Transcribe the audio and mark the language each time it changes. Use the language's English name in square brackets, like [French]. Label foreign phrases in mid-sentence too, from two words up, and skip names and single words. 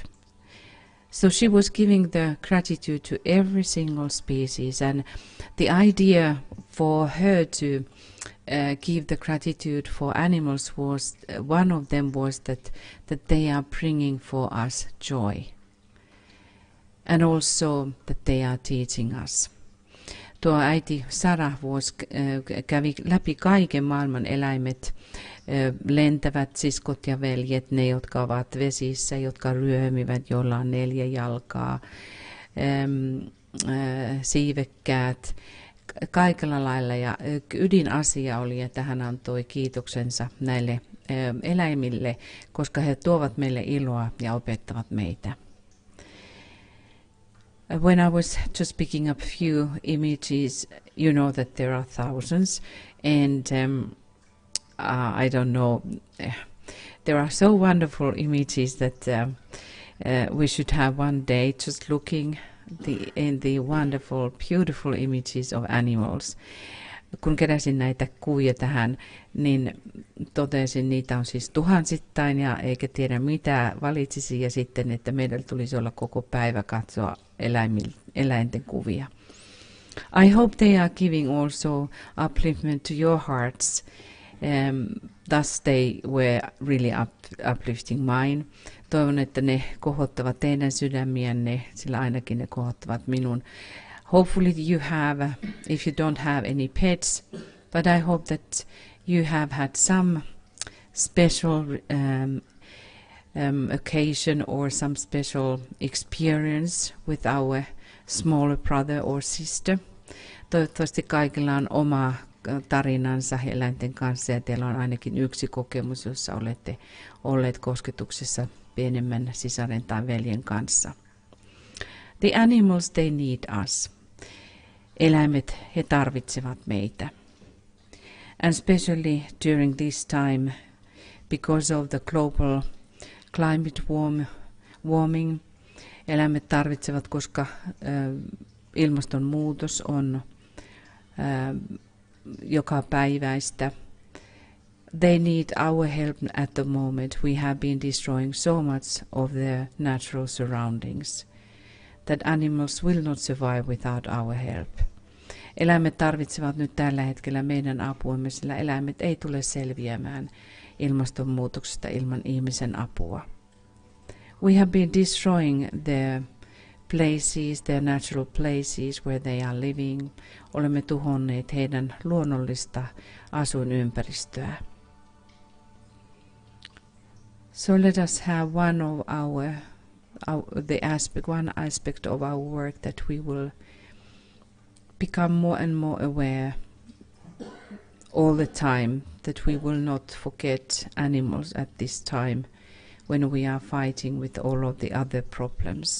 [English] So she was giving the gratitude to every single species, and the idea for her to give the gratitude for animals was, one of them was that they are bringing for us joy. And also that they are teaching us. [Finnish] Tuo äiti Sarah kävi läpi kaiken maailman eläimet, lentävät siskot ja veljet, ne jotka ovat vesissä, jotka ryömivät, joilla on 4 jalkaa, siivekkäät, kaikella lailla. Ja ydinasia oli, että hän antoi kiitoksensa näille eläimille, koska he tuovat meille iloa ja opettavat meitä. [English] When I was just picking up a few images, you know that there are thousands, and I don't know, there are so wonderful images that we should have one day just looking in the wonderful, beautiful images of animals. [Finnish] Kun keräsin näitä kuvia tähän, niin totesin, niitä on siis tuhansittain ja eikä tiedä mitä valitsisi, ja sitten, että meidän tulisi olla koko päivä katsoa eläinten kuvia. [English] I hope they are giving also upliftment to your hearts. Thus they were really uplifting mine. [Finnish] Toivon, että ne kohottavat teidän sydämiänne, sillä ainakin ne kohottavat minun. [English] Hopefully you have, if you don't have any pets, but I hope that you have had some special occasion or some special experience with our smaller brother or sister. [Finnish] Toivottavasti kaikilla on oma tarinansa eläinten kanssa, ja teillä on ainakin yksi kokemus, jossa olette olleet kosketuksessa pienemmän sisaren tai veljen kanssa. [English] The animals, they need us. [Finnish] Eläimet, he tarvitsevat meitä. [English] And especially during this time, because of the global climate warming, [Finnish] eläimet tarvitsevat, koska ilmastonmuutos on joka päiväistä. [English] they need our help at the moment. We have been destroying so much of their natural surroundings that animals will not survive without our help. [Finnish] Eläimet tarvitsevat nyt tällä hetkellä meidän apuamme, sillä eläimet ei tule selviämään ilmastonmuutoksesta ilman ihmisen apua. [English] We have been destroying their places, their natural places where they are living. [Finnish] Olemme tuhonneet heidän luonnollista asuinympäristöä. [English] So let us have one aspect of our work that we will become more and more aware all the time, that we will not forget animals at this time when we are fighting with all of the other problems.